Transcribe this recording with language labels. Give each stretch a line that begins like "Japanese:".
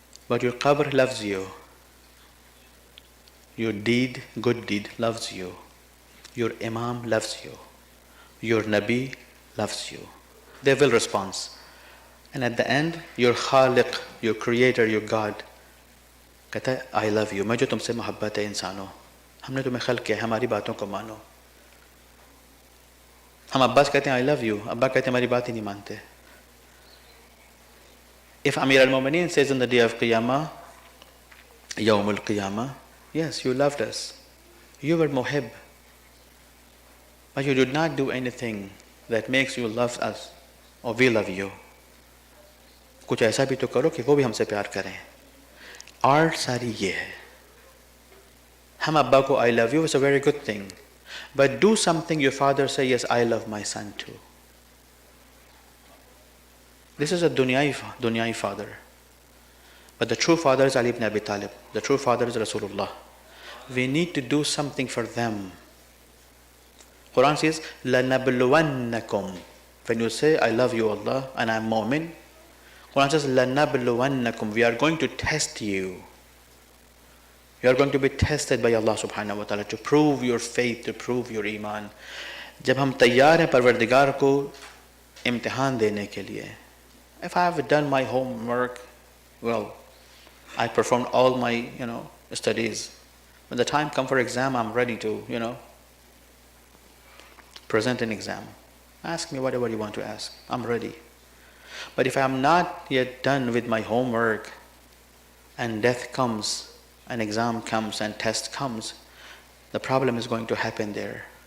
English: But your कब्र loves you, your deed, good deed loves you, your imam loves you, your nabi loves you. They will respond. And at the end, your khaliq, your creator, your God
Hindi: कहता है
English: I love you,
Hindi: मुझे तुमसे मोहब्बत है इंसानों, हमने तुम्हें खल्क किया है, हमारी बातों को मानो। हम अब्बा से कहते हैं
English: I love you,
Hindi: अब्बा कहते हैं हमारी बात ही नहीं मानते।
English: If Amir al-Mu'mineen says on the day of Qiyamah, Yawm al-Qiyamah, yes, you loved us. You were muhib. But you did not do anything that makes you love us or we love you.
Hindi: कुछ ऐसा भी तो करो कि वो भी हमसे प्यार करें। आर्ट सारी ये है। हम अब्बा को
English: I love you is a very good thing. But do something your father say, yes, I love my son too. This is a dunyai father. But the true father is Ali ibn Abi Talib. The true father is Rasulullah. We need to do something for them. Quran says, لَنَبْلُوَنَّكُمْ. When you say, I love you Allah and I'm mu'min, Quran says, لَنَبْلُوَنَّكُمْ. We are going to test you. You are going to be tested by Allah subhanahu wa ta'ala to prove your faith, to prove your iman.
Hindi: जब हम तैयार हैं परवरदिगार को इम्तिहान देने के लिए.
English: If I have done my homework, well, I performed all my, studies. When the time comes for exam, I'm ready to, present an exam. Ask me whatever you want to ask. I'm ready. But if I'm not yet done with my homework and death comes, an exam comes and test comes, the problem is going to happen there.